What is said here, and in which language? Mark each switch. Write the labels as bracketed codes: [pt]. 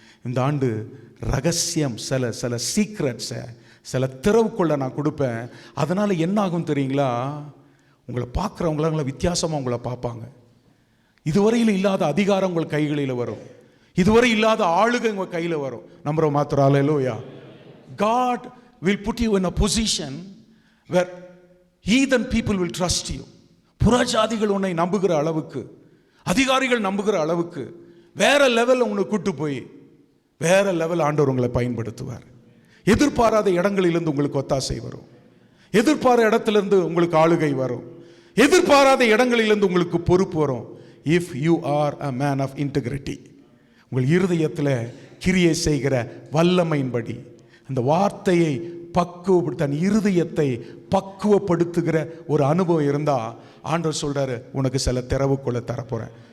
[ta] இந்த ஆண்டு ரகசியம், சில சீக்ரெட்ஸை, சில திறவுக்குள்ள நான் கொடுப்பேன். அதனால என்ன ஆகும் தெரியுங்களா? உங்களை பார்க்குறவங்கள வித்தியாசமாக உங்களை பார்ப்பாங்க. இதுவரையில் இல்லாத அதிகாரம் உங்கள் கைகளில் வரும், இதுவரை இல்லாத ஆளுகை உங்கள் கையில் வரும். நம்புற மாத்திரம் அல்லேலூயா. [en] God will put you in a position where heathen people will trust you. [ta] புறஜாதிகள் உன்னை நம்புகிற அளவுக்கு அதிகாரிகள் நம்புகிற அளவுக்கு வேற லெவல் உங்களை கூட்டு போய் வேற லெவல் ஆண்டவர் உங்களை பயன்படுத்துவார். எதிர்பாராத இடங்களிலிருந்து உங்களுக்கு ஒத்தாசை வரும். எதிர்பாராத இடத்திலிருந்து உங்களுக்கு ஆளுகை வரும். எதிர்பாராத இடங்களிலிருந்து உங்களுக்கு பொறுப்பு வரும். [en] if you are a man of integrity, [ta] உங்கள் இருதயத்தில் கிரியை செய்கிற வல்லமையின்படி அந்த வார்த்தையை தன் இருதயத்தை பக்குவப்படுத்துகிற ஒரு அனுபவம் இருந்தால் ஆண்டவர் சொல்றாரு, உனக்கு சில திறவுக்குள்ள தரப்போறேன்.